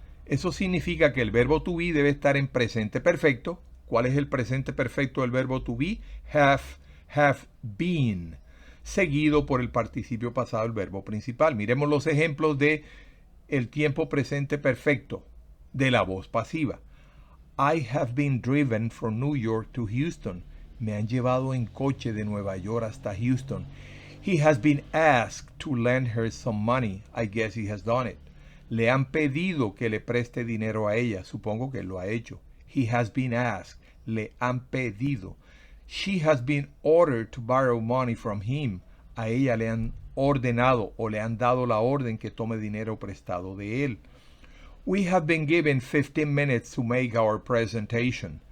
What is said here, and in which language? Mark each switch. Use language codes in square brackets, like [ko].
[es] Eso significa que el verbo to be debe estar en presente perfecto. ¿Cuál es el presente perfecto del verbo to be? Have been. Seguido por el participio pasado del verbo principal. Miremos los ejemplos de el tiempo presente perfecto de la voz pasiva. [en] I have been driven from New York to Houston. [es] Me han llevado en coche de Nueva York hasta Houston. [en] He has been asked to lend her some money. I guess he has done it. [es] Le han pedido que le preste dinero a ella. Supongo que lo ha hecho. [en] He has been asked. [es] Le han pedido. [en] She has been ordered to borrow money from him. [es] A ella le han ordenado o le han dado la orden que tome dinero prestado de él. [en] We have been given 15 minutes to make our presentation.